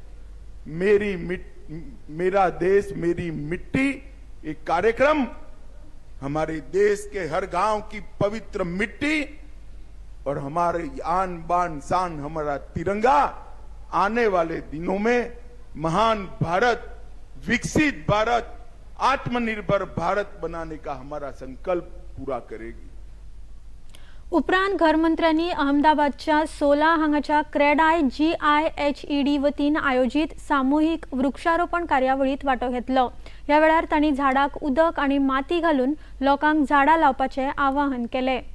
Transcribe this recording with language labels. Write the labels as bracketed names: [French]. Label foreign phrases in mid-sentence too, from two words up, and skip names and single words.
[Hindi] मेरा देश मेरी मिट्टी एक कार्यक्रम हमारे देश के हर गांव की पवित्र मिट्टी और हमारे आन बान शान हमारा तिरंगा आने वाले दिनों में महान भारत, विकसित भारत, आत्मनिर्भर भारत बनाने का हमारा संकल्प पूरा करेगी। [Konkani] उपरांत गृहमंत्र्यांनी अहमदाबादच्या 16 हांगाच्या क्रेडाय GIHED वतीन आयोजित सामूहिक वृक्षारोपण कार्यावळीत वाटो घेतलो। या वेळार तांणी झाडाक उदक आणि माती घालून लोकांक झाडां लावपाचे आवाहन केले।